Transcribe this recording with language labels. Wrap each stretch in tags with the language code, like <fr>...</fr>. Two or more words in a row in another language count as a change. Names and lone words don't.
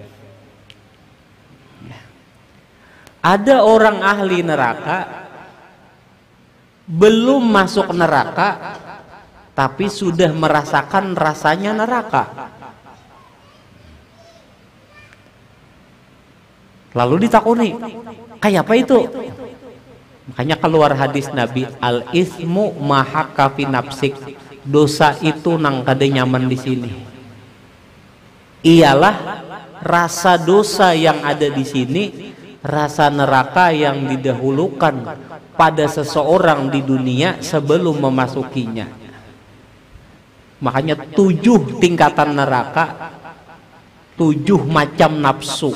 <id>Ada orang ahli neraka belum masuk neraka tapi sudah merasakan rasanya neraka.</id> <bjn>Lalu ditakuni, kayak apa itu?</bjn> <id>Makanya keluar hadis Nabi,</id> <ar>الإثم ما حاك في نفسك.</ar> <bjn>Dosa itu nang kada nyaman di sini.</bjn> <id>Ialah rasa dosa yang ada di sini, rasa neraka yang didahulukan pada seseorang di dunia sebelum memasukinya. Makanya 7 tingkatan neraka, 7 macam nafsu.</id>